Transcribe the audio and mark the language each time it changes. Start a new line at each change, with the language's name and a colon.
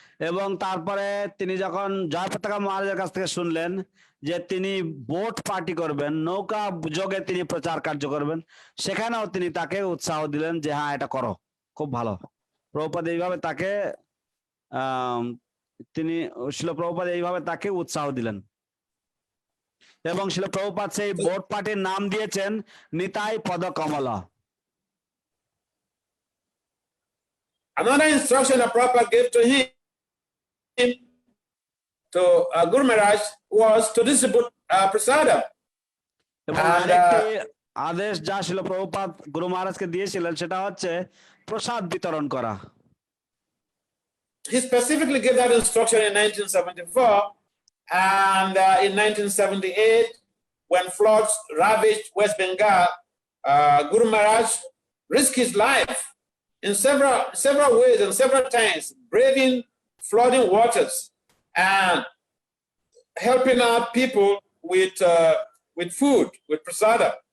Bangla: এবং তারপরে তিনি যখন জয়পতাকা মহারাজের কাছ থেকে শুনলেন যে তিনি বোট পার্টি করবেন, নৌকা যোগে তিনি প্রচার কার্য করবেন, সেখানেও তিনি তাকে উৎসাহ দিলেন যে হ্যাঁ এটা করো, খুব ভালো। প্রভুপাদ এইভাবে তাকে তিনি শিল প্রভুপাদ এইভাবে তাকে উৎসাহ দিলেন। এবং শিল প্রভুপাদ সেই বোট পার্টির নাম দিয়েছেন নিতাই পদ কমলা।
English: Another instruction that Prabhupada gave to him, to Guru Maharaj, was to distribute prasada.
Bangla: এবং আরেকটি আদেশ যা শিল প্রভুপাদ গুরু মহারাজকে দিয়েছিলেন সেটা হচ্ছে প্রসাদ বিতরণ করা।
English: He specifically gave that instruction in 1974, and in 1978, when floods ravaged West Bengal, Guru Maharaj risked his life in several ways and several times, braving flooding waters and helping out people with food, with prasada.